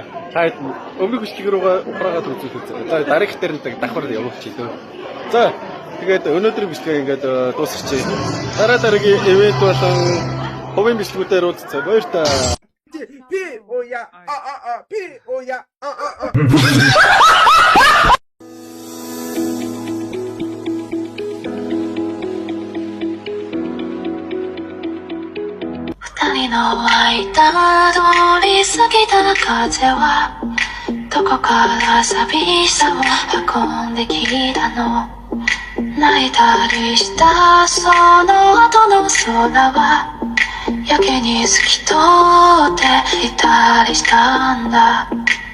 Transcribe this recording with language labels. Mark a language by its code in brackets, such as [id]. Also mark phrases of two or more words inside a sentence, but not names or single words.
[mn] Та өмнөх бичлэг рүүгээ ухраагаад үзүүлэх үү. За дараагийнх дээр нь давхар явуулчих лөө. За тэгээд өнөөдрийн бичлэгээ ингээд дуусгачих. Дараагийн ивент болон хувийн бичлэгүүдээр уулзцаа. Баяртай. Пи оя пи оя [ja] 二人の間通り過ぎた風はどこから寂しさを運んできたの泣いたりしたその後の空はやけに透き通っていたりしたんだ